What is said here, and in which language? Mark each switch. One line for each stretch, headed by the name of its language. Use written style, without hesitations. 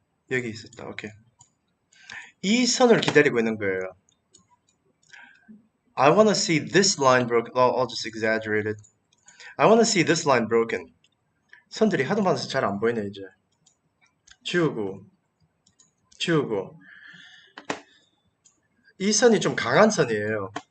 Korean: 여기 있었다. 오케이. 이 선을 기다리고 있는 거예요.
English: I want to see this line broken. I'll just exaggerate it. I want to see this line broken.
Korean: 선들이 하도 많아서 잘 안 보이네 이제. 지우고 이 선이 좀 강한 선이에요.